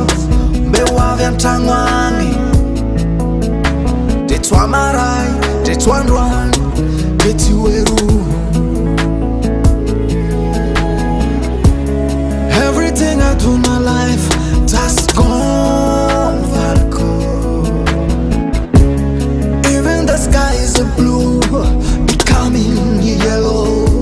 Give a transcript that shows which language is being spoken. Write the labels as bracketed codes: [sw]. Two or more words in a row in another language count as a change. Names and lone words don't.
[mg] mbehoavy antragno agny de tsy hoamaray de tsy hoandroany de tsy hoero. [en] Everything I do in my life just gone valko. Even the sky is a blue becoming yellow.